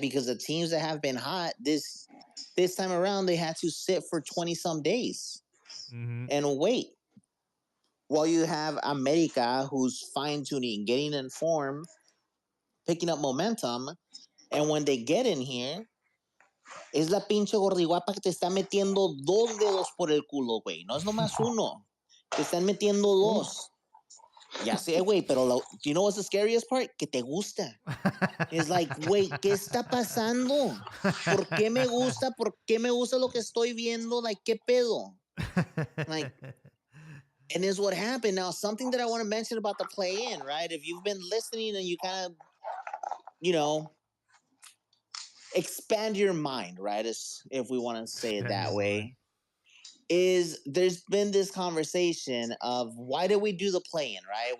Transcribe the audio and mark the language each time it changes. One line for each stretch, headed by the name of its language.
English: Because the teams that have been hot this time around, they had to sit for 20 some days and wait. While you have America, who's fine tuning, getting in form, picking up momentum, and when they get in here,
Spanish: Es la pinche gordiguapa que te está metiendo 2 dedos por el culo, güey. No es nomás uno. Te están metiendo 2. Ya sé, güey, pero do you know what's the scariest part? Que te gusta. It's like, güey, ¿qué está pasando? ¿Por qué me gusta? ¿Por qué me gusta lo que estoy viendo? Like, ¿qué pedo?
English: Like, and is what happened. Now, something that I want to mention about the play-in, right? If you've been listening and you kind of, you know, expand your mind, right? If we want to say it Expand that your mind. way, is there's been this conversation of why did we do the play-in, right?